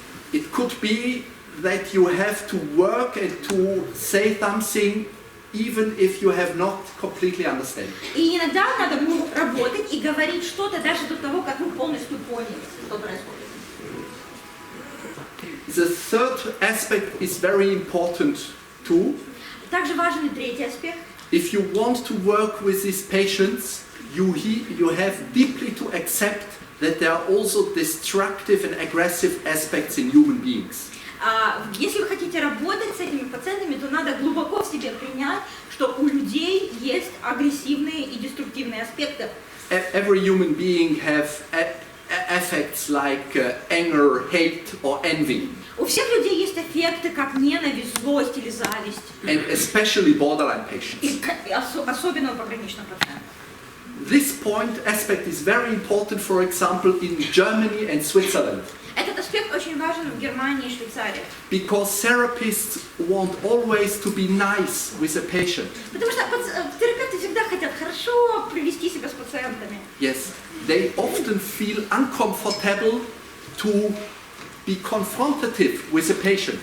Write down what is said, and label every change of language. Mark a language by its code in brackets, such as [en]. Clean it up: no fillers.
[en] It could be that you have to work and to say something even if you have not completely understand. [ru] И иногда надо работать и говорить что-то даже до того, как вы полностью поняли, что происходит. [en] The third aspect is very important too. [ru] Также важен и третий аспект. [en] If you want to work with these patients, you have deeply to accept that there are also destructive and aggressive aspects in human beings. [ru] Если вы хотите работать с этими пациентами, то надо глубоко в себе принять, что у людей есть агрессивные и деструктивные аспекты. [en] Every human being have affects like anger, hate or envy. [ru] У всех людей есть аффекты, как ненависть, злость или зависть. [en] And especially borderline patients. [ru] И особенно у пограничных пациентов. [en] This aspect is very important, for example, in Germany and Switzerland. [ru] Этот аспект очень важен в Германии и Швейцарии. [en] Because therapists want always to be nice with a patient. [ru] Потому что терапевты всегда хотят хорошо привести себя с пациентами. [en] Yes, they often feel uncomfortable to be confrontative with a patient.